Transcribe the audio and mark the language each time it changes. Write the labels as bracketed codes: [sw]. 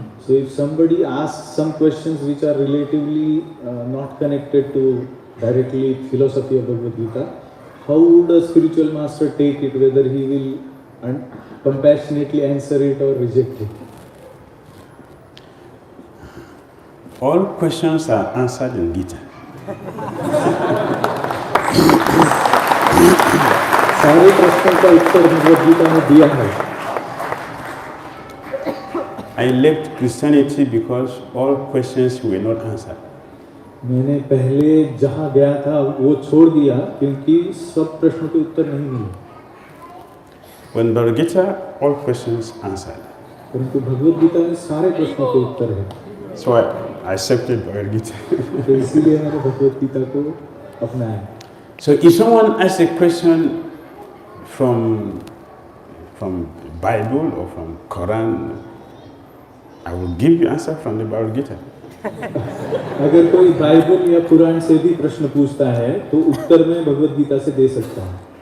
[en] So if somebody asks some questions which are relatively not connected to directly philosophy of Bhagavad-Gita, how would a spiritual master take it, whether he will compassionately answer it or reject it? All questions are answered in Gita. [hi] सारे प्रश्नों का उत्तर भगवद गीता में दिया है। [en] I left Christianity because all questions were not answered. [hi] मैंने पहले जहाँ गया था वो छोड़ दिया क्योंकि सब प्रश्नों के उत्तर नहीं मिले। [en] When Bhagavad-Gita, all questions answered. [hi] परंतु भगवद गीता में सारे प्रश्नों के उत्तर है। [en] So I accepted Bhagavad-Gita. [hi] तो इसीलिए मैंने भगवद गीता को अपनाया। [en] So if someone asks a question from Bible or from Quran, I will give you answer from the Bhagavad-Gita. [hi] अगर कोई बाइबल या कुरान से भी प्रश्न पूछता है तो उत्तर में भगवद गीता से दे सकता हूँ।